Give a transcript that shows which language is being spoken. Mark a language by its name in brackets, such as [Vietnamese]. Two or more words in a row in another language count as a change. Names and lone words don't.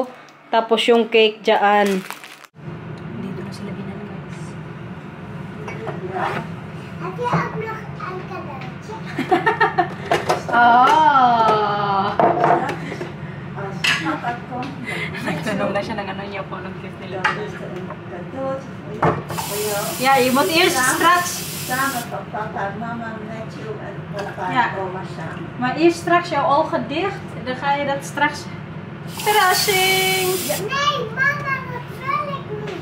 [Filipino] Tapos yung cake dyan. Dito na sila binan, guys. Nagtanong na siya ng ano niya po. Anong gift nila. [Dutch] Yeah, je moet eerst straks... Samen tot papa, mama met jou en papa Ja. en oma samen. Maar eerst straks jouw ogen dicht. Dan ga je dat straks... Verrassing! Nee, mama, dat wil ik niet.